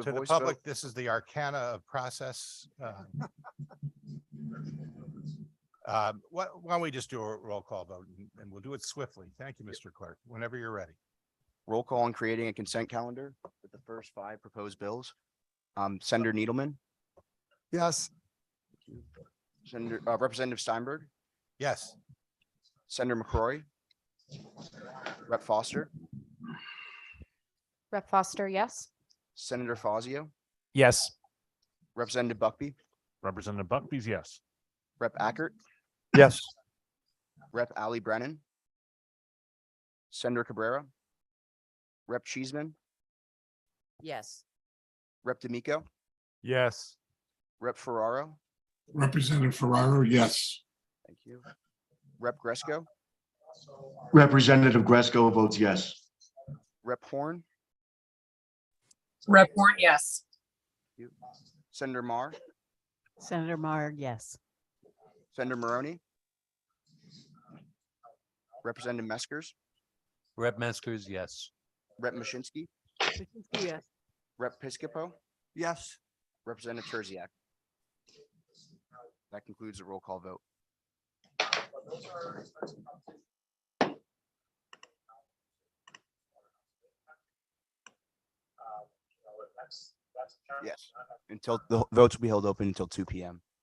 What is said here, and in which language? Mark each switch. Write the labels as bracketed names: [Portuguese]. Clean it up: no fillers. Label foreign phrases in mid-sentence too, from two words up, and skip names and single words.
[English] To the voice public, vote. this is the arcana of process. Why don't we just do a roll call vote and we'll do it swiftly. Thank you, Mr. Clerk, whenever you're ready. Roll call on creating a consent calendar with the first 5 proposed bills. Senator Needleman, Yes, Senator, Representative Steinberg, Yes. Senator McCrory, Rep. Foster, Rep. Foster, yes. Senator Fazio, Yes. Representative Buckby, Representative Buckby's yes. Rep. Ackert, Yes. Rep. Ali Brennan, Senator Cabrera, Rep. Cheeseman, Yes. Rep. D'Amico, Yes. Rep. Ferraro, Representative Ferraro, yes. thank you, Rep. Gresco, Representative Gresco votes yes. Rep. Horn, Rep. Warren, yes. Senator Marr, Senator Mar, yes. Senator Maroney, Representative Meskers, Rep. Meskers, yes. Rep. Mashinsky, Yes. Rep. Piscopo, yes. Representative Terziak. That concludes the roll call vote. Yes, until the votes will be held open until 2 p.m.